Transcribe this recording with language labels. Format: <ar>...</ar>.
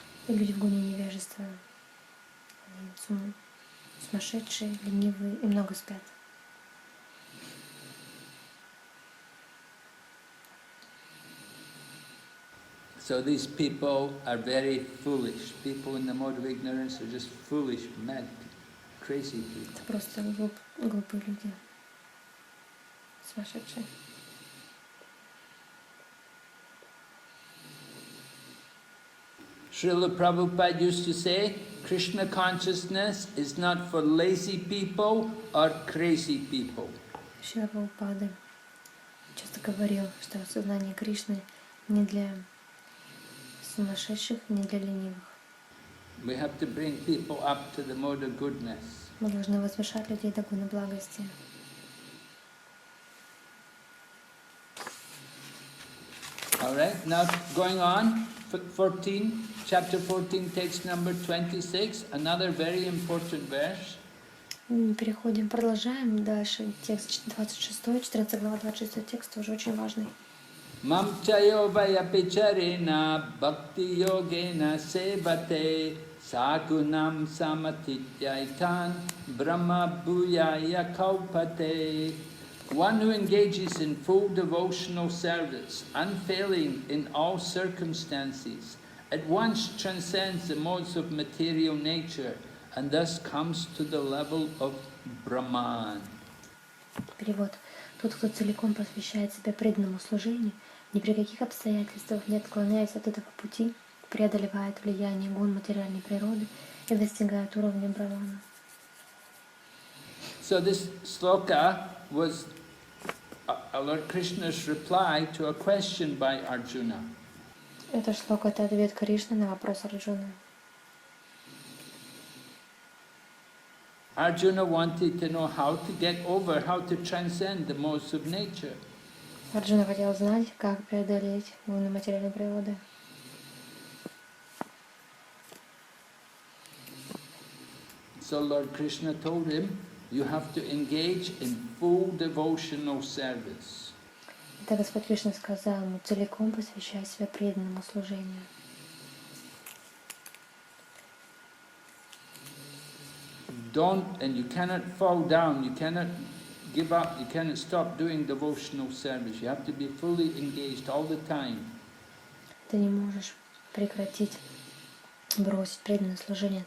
<ru>И люди в гуне невежества, они сумасшедшие, ленивые и много спят.</ru> <en>So these people are very foolish. People in the mode of ignorance are just foolish, mad, crazy people.</en> <ru>Это просто глупые люди, сумасшедшие.</ru> <en>Srila Prabhupada used to say, Krishna consciousness is not for lazy people or crazy people.</en> <ru>Шрила Прабхупада часто говорил, что сознание Кришны не для сумасшедших, не для ленивых.</ru> <en>We have to bring people up to the mode of goodness.</en> <ru>Мы должны возвышать людей до гуна благости.</ru> <en>All right, now going on, 14, chapter 14, text number 26, another very important verse.</en> <ru>Переходим, продолжаем дальше. Текст 26, 14 глава, 26 текст, тоже очень важный.</ru> <sa>Mam chayo vayapicharena bhakti yogena sevate sagunam samatityaitan brahma bhuyaya kaupate.</sa> <en>One who engages in full devotional service, unfailing in all circumstances, at once transcends the modes of material nature and thus comes to the level of Brahman.</en> <ru>Перевод. Тот, кто целиком посвящает себя преданному служению, ни при каких обстоятельствах не отклоняясь от этого пути, преодолевает влияние гун материальной природы и достигает уровня брамана.</ru> <en>So this sloka was Lord Krishna's reply to a question by Arjuna.</en> <ru>Это шлока — это ответ Кришны на вопрос Арджуны.</ru> <en>Arjuna wanted to know how to get over, how to transcend the modes of nature.</en> <ru>Арджуна хотел знать, как преодолеть гуны материальной природы.</ru> <en>So Lord Krishna told him, you have to engage in full devotional service.</en> <ru>Это Господь Кришна сказал ему: целиком посвящай себя преданному служению.</ru> <en>And you cannot fall down, you cannot give up, you cannot stop doing devotional service. You have to be fully engaged all the time.</en> <ru>Ты не можешь прекратить, бросить преданное служение.</ru>